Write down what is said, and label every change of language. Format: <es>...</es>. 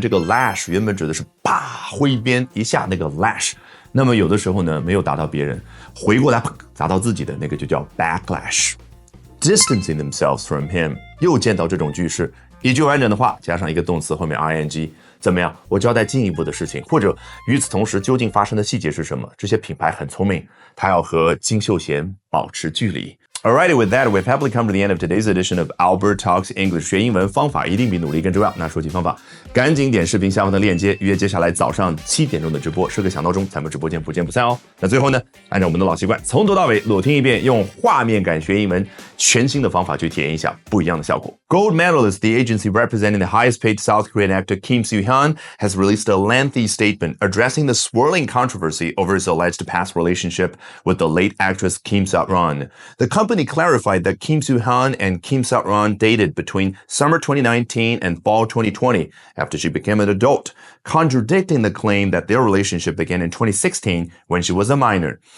<zh>这个 lash 原本指的是啪挥鞭一下那个 lash， 那么有的时候呢没有打到别人，回过来砸到自己的那个就叫 backlash。</zh> <en>Distancing themselves from him，</en> <zh>又见到这种句式，一句完整的话加上一个动词后面 ing， 怎么样？我交代进一步的事情，或者与此同时究竟发生的细节是什么？这些品牌很聪明，它要和金秀贤保持距离。</zh> <en>Alrighty, with that, we've happily come to the end of today's edition of Albert Talks English。</en> <zh>学英文方法一定比努力更重要。那说起方法，赶紧点视频下方的链接，约接下来早上7点钟的直播，设个小闹钟，咱们直播间不见不散哦。那最后呢，按照我们的老习惯，从头到尾裸听一遍，用画面感学英文，全新的方法去体验一下不一样的效果。</zh> <en>Gold Medalist, the agency representing the highest-paid South Korean actor Kim Soo-hyun, has released a lengthy statement addressing the swirling controversy over his alleged past relationship with the late actress Kim Seok-ran. The company clarified that Kim Soo-hyun and Kim Seok-ran dated between summer 2019 and fall 2020 after she became an adult, contradicting the claim that their relationship began in 2016 when she was a minor.</en>